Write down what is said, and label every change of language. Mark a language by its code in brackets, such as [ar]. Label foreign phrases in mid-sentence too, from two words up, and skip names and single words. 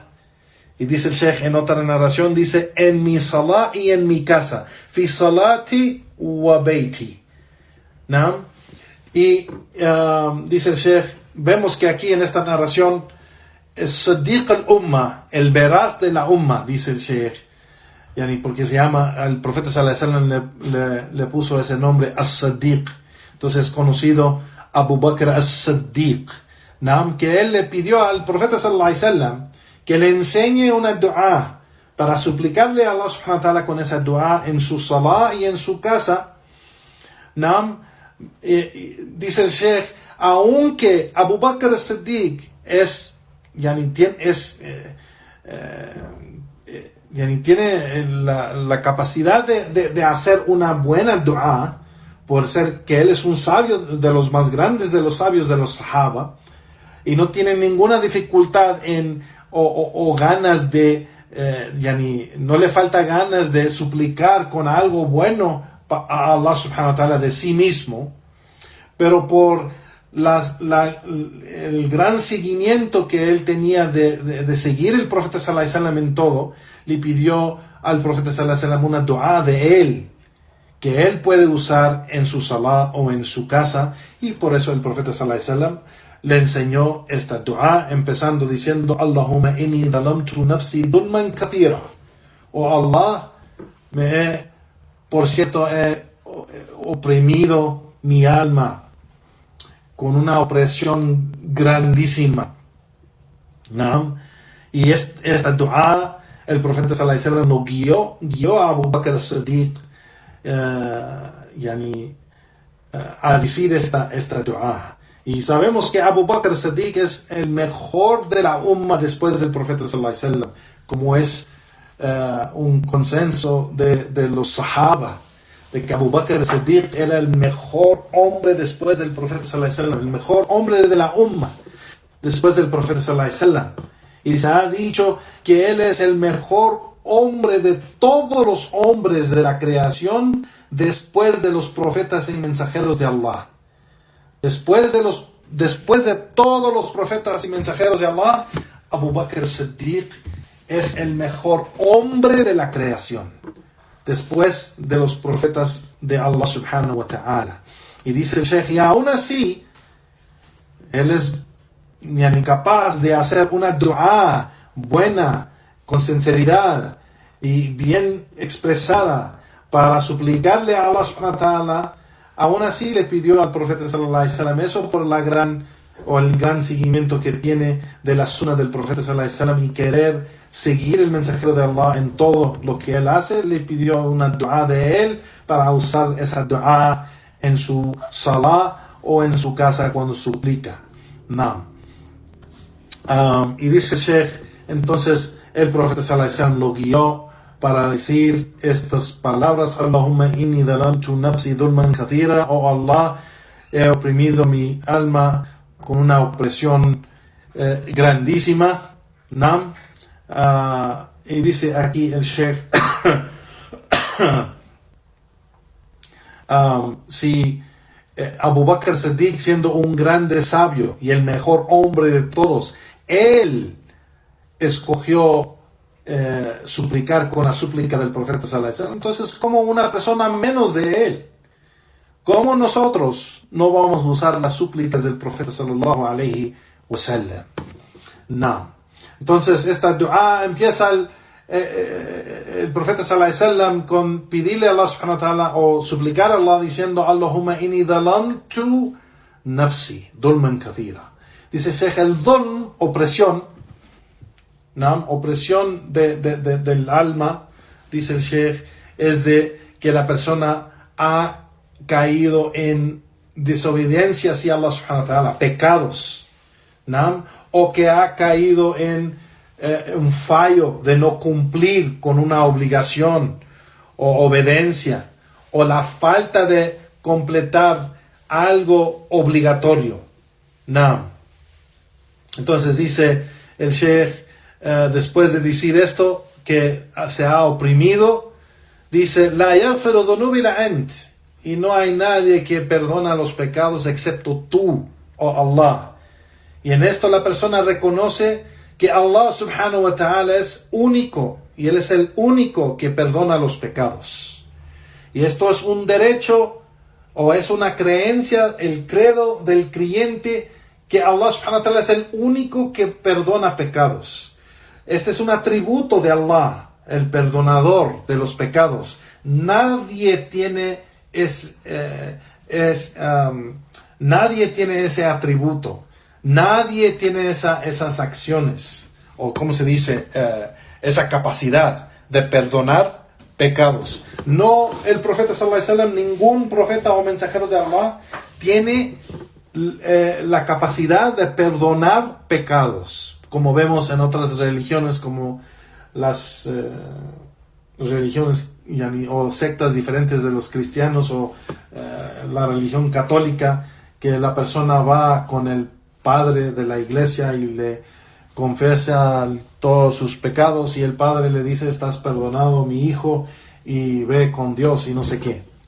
[es] Y dice el Sheikh en otra narración, dice, en mi salah y en mi casa. [ar] في صلاتي وبيتي. [es] Y dice el Sheikh, vemos que aquí en esta narración, [ar] صديق الأمة, [es] el veraz de la Umma, dice el Sheikh, porque se llama, el profeta [ar] صلى الله عليه وسلم [es] le puso ese nombre, As-Siddiq. Entonces conocido Abu Bakr as-Siddiq, que él le pidió al profeta [ar] صلى الله عليه وسلم [es] que le enseñe una dua para suplicarle a Allah [ar] سبحانه وتعالى [es] con esa dua en su salah y en su casa. Dice el Sheikh, aunque Abu Bakr as-Siddiq tiene la capacidad de hacer una buena dua, por ser que él es un sabio de los más grandes de los sabios de los Sahaba, y no tiene ninguna dificultad o ganas de, no le falta ganas de suplicar con algo bueno a Allah [ar] سبحانه وتعالى [es] de sí mismo, pero por el gran seguimiento que él tenía de seguir el profeta [ar] صلى الله عليه وسلم [es] en todo, le pidió al profeta [ar] صلى الله عليه وسلم [es] una dua de él, que él puede usar en su salah o en su casa, y por eso el profeta [ar] صلى الله عليه وسلم [es] le enseñó esta dua, empezando diciendo: [ar] اللهم إني ظلمت نفسي ظلما كثيرا. [es] Oh Allah, por cierto, he oprimido mi alma con una opresión grandísima. Y esta dua, el profeta [ar] صلى الله عليه وسلم [es] lo guió a Abu Bakr as-Siddiq a decir esta dua. Y sabemos que Abu Bakr as-Siddiq es el mejor de la umma después del profeta [ar] صلى الله عليه وسلم, [es] como es un consenso de los sahaba, de que Abu Bakr as-Siddiq era el mejor hombre después del profeta [ar] صلى الله عليه وسلم, [es] el mejor hombre de la umma. después del profeta [ar] صلى الله عليه وسلم. [es] Y se ha dicho que él es el mejor hombre de todos los hombres de la creación después de los profetas y mensajeros de Allah. Después de todos los profetas y mensajeros de Allah, Abu Bakr Siddiq es el mejor hombre de la creación, después de los profetas de Allah [ar] سبحانه وتعالى. [es] Y dice el Sheikh, y aún así, él es incapaz de hacer una dua buena, con sinceridad y bien expresada para suplicarle a Allah [ar] سبحانه وتعالى. [es] Aún así le pidió al profeta [ar] صلى الله عليه وسلم, [es] eso por el gran seguimiento que tiene de la sunna del profeta [ar] صلى الله عليه وسلم [es] y querer seguir el mensajero de Allah en todo lo que él hace. Le pidió una dua de él para usar esa dua en su salah o en su casa cuando suplica. No. Y dice el Sheikh, entonces el profeta [ar] صلى الله عليه وسلم [es] lo guió para decir estas palabras: [ar] اللهم إني ظلمت نفسي ظلما كثيرا, oh Allah, [es] he oprimido mi alma con una opresión grandísima. Nam. Y dice aquí el Sheikh, si Abu Bakr Siddiq, siendo un grande sabio y el mejor hombre de todos, él escogió suplicar con la súplica del profeta [ar] صلى الله عليه وسلم, [es] entonces como una persona menos de él, ¿cómo nosotros no vamos a usar las súplicas del profeta [ar] صلى الله عليه وسلم? [es] No. Entonces esta dua empieza el profeta [ar] صلى الله عليه وسلم [es] con pedirle a Allah [ar] سبحانه وتعالى [es] o suplicar a Allah diciendo: [ar] اللهم إني ظلمت نفسي ظلما كثيرا. [es] Dice Sheikh, el dulm, opresión, ¿no? Opresión del alma, dice el Sheikh, es de que la persona ha caído en desobediencia hacia Allah [ar] سبحانه وتعالى, [es] pecados, ¿no? O que ha caído en un fallo de no cumplir con una obligación o obediencia, o la falta de completar algo obligatorio. No. Entonces dice el Sheikh, después de decir esto, que se ha oprimido, dice: [ar] لا يغفر ذنوبي إلا أنت, [es] y no hay nadie que perdona los pecados excepto tú, oh Allah. Y en esto la persona reconoce que Allah [ar] سبحانه وتعالى [es] es único, y Él es el único que perdona los pecados. Y esto es un derecho, o es una creencia, el credo del creyente, que Allah [ar] سبحانه وتعالى [es] es el único que perdona pecados. Este es un atributo de Allah, el perdonador de los pecados. Nadie tiene nadie tiene ese atributo. Nadie tiene esas acciones, o como se dice, esa capacidad de perdonar pecados. No el profeta [ar] صلى الله عليه وسلم, [es] ningún profeta o mensajero de Allah tiene la capacidad de perdonar pecados, como vemos en otras religiones, como las religiones o sectas diferentes de los cristianos, o la religión católica, que la persona va con el padre de la iglesia y le confiesa todos sus pecados, y el padre le dice: estás perdonado, mi hijo, y ve con Dios y no sé qué.